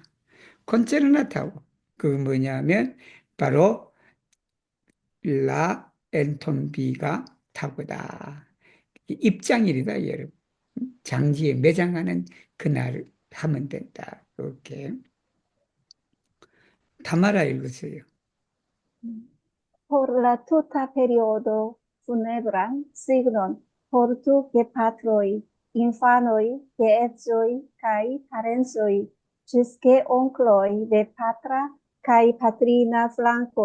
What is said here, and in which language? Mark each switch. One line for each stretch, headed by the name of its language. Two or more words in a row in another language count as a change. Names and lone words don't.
Korean: 콘체르나타고 그 뭐냐면 바로
Esperanto: la entombiga
Korean: 타고다. 입장일이다, 여러분. 장지에 매장하는 그날 하면 된다. 이렇게. 타마라 읽으세요.
Esperanto: Por la tuta periodo funebram signon portu gepatroi, infanoi, geedzoi, kai parensoi, gisque onkloi de patra kai patrina flankoi.